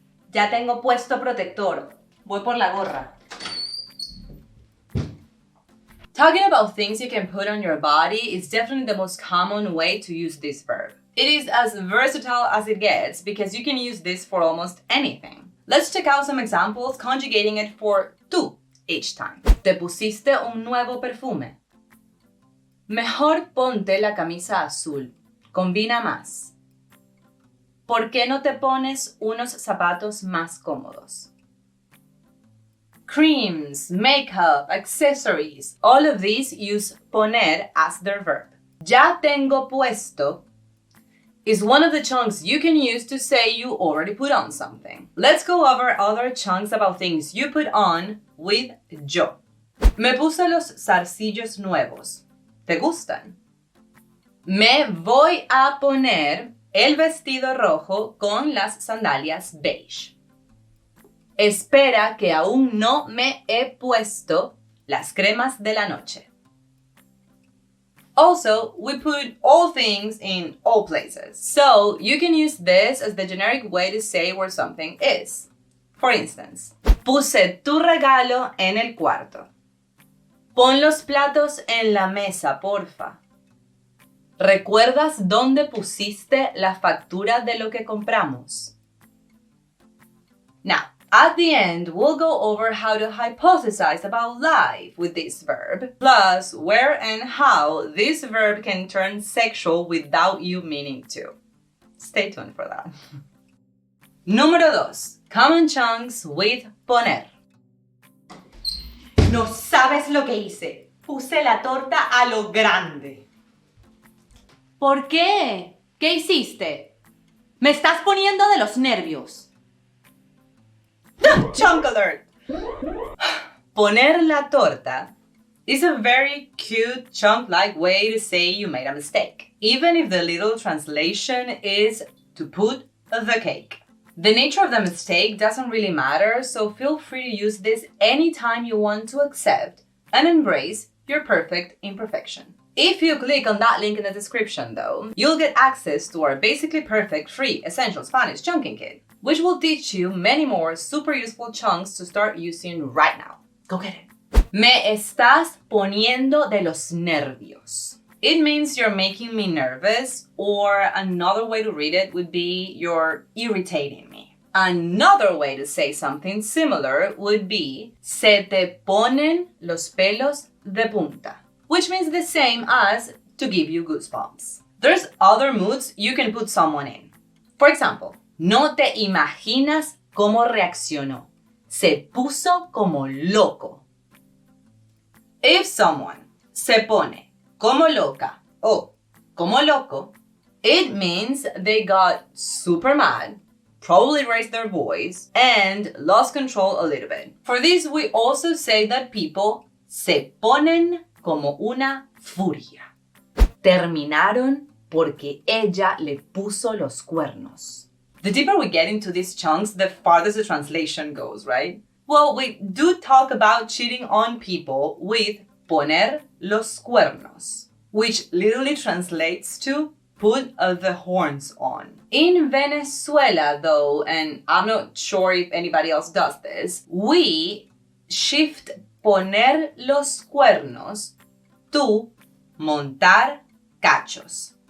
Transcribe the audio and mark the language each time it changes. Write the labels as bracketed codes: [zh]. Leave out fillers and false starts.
[es] Ya tengo puesto protector. Voy por la gorra. [en] Talking about things you can put on your body is definitely the most common way to use this verb. It is as versatile as it gets because you can use this for almost anything. Let's check out some examples conjugating it for tú each time. [es] Te pusiste un nuevo perfume. Mejor ponte la camisa azul. Combina más. ¿Por qué no te pones unos zapatos más cómodos? [en] Creams, makeup, accessories, all of these use poner as their verb. [es] Ya tengo puesto [en] is one of the chunks you can use to say you already put on something. Let's go over other chunks about things you put on with yo. [es] Me puse los zarcillos nuevos. ¿Te gustan? Me voy a poner el vestido rojo con las sandalias beige. Espera que aún no me he puesto las cremas de la noche. [en] Also, we put all things in all places. So, you can use this as the generic way to say where something is. For instance, [es] puse tu regalo en el cuarto. Pon los platos en la mesa, porfa. ¿Recuerdas dónde pusiste la factura de lo que compramos? [en] Now, at the end, we'll go over how to hypothesize about life with this verb, plus where and how this verb can turn sexual without you meaning to. Stay tuned for that. [es] Número 2. [en] Common chunks with poner. [es] No sabes lo que hice. Puse la torta a lo grande. ¿Por qué? ¿Qué hiciste? Me estás poniendo de los nervios. [en] Chunk alert! [es] Poner la torta [en] is a very cute chunk-like way to say you made a mistake, even if the literal translation is to put the cake. The nature of the mistake doesn't really matter, so feel free to use this anytime you want to accept and embrace your perfect imperfection. If you click on that link in the description, though, you'll get access to our Basically Perfect free Essential Spanish Chunking Kit, which will teach you many more super useful chunks to start using right now. Go get it. [es] Me estás poniendo de los nervios. [en] It means you're making me nervous, or another way to read it would be you're irritating me. Another way to say something similar would be [es] se te ponen los pelos de punta, [en] which means the same as to give you goosebumps. There's other moods you can put someone in. For example, [es] no te imaginas cómo reaccionó. Se puso como loco. [en] If someone [es] se pone como loca o como loco, [en] it means they got super mad, probably raised their voice, and lost control a little bit. For this, we also say that people [es] se ponen como una furia. Terminaron porque ella le puso los cuernos. [en] The deeper we get into these chunks, the farther the translation goes, right? Well, we do talk about cheating on people with [es] poner los cuernos, [en] which literally translates to put the horns on. In Venezuela, though, and I'm not sure if anybody else does this, we shift [es] poner los cuernos [en] to [es] montar cachos.